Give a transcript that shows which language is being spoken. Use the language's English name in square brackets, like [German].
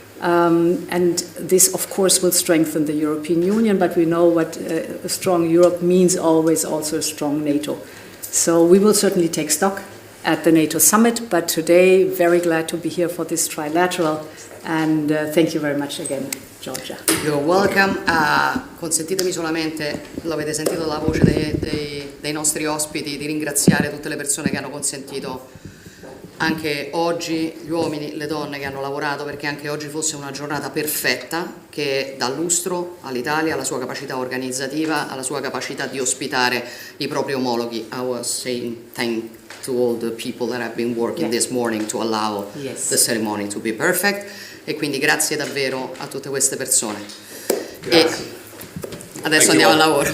[English] And this, of course, will strengthen the European Union, but we know what a strong Europe means always also a strong NATO. So we will certainly take stock at the NATO summit, but today, very glad to be here for this trilateral, and thank you very much again, Georgia. You're welcome. [Italian] Consentitemi solamente, l'avete sentito dalla voce dei nostri ospiti, di ringraziare tutte le persone che hanno consentito anche oggi, gli uomini, le donne che hanno lavorato perché anche oggi fosse una giornata perfetta che dà lustro all'Italia, alla sua capacità organizzativa, alla sua capacità di ospitare i propri omologhi. [English] I was saying thank to all the people that have been working this morning to allow the ceremony to be perfect, [Italian] e quindi grazie davvero a tutte queste persone. Grazie. E adesso andiamo al lavoro.